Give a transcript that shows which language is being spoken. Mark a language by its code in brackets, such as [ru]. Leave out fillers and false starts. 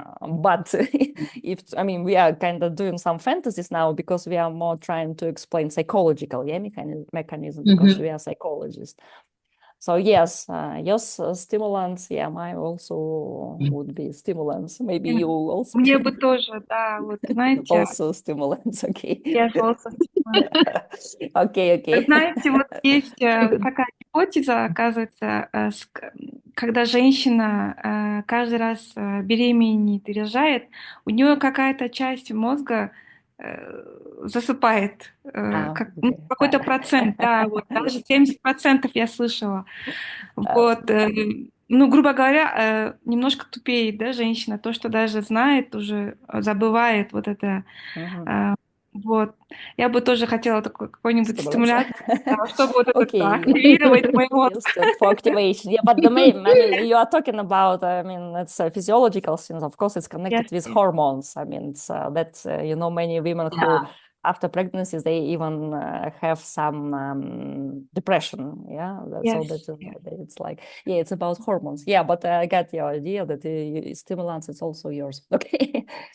[en] But if I mean, we are kind of doing some fantasies now because we are more trying to explain psychological mechanism because we are psychologists. So yes, yes, stimulants. Yeah, mine also would be stimulants. Maybe you also. [ru] Мне бы тоже, да, вот знаете, [en] Also stimulants. Okay. yes, also stimulant. Okay. [ru] Знаете, вот есть такая гипотеза, оказывается, когда женщина каждый раз беременеет и рожает, у нее какая-то часть мозга засыпает, какой-то процент, да, вот даже 70% я слышала. Вот, ну, грубо говоря, немножко тупеет, да, женщина, то, что даже знает, уже забывает вот это. Вот. Я бы тоже хотела такой какой-нибудь стимулятор, чтобы вот это активировать мой мозг. [en] For activation. Yeah, but the main, I mean, you are talking about, I mean, it's physiological things. Of course, it's connected with hormones. I mean, it's that's, you know, many women who, after pregnancies, they even have some depression. Yeah. So that's it's like, yeah, it's about hormones. Yeah, but I got your idea that stimulants, it's also yours. Okay.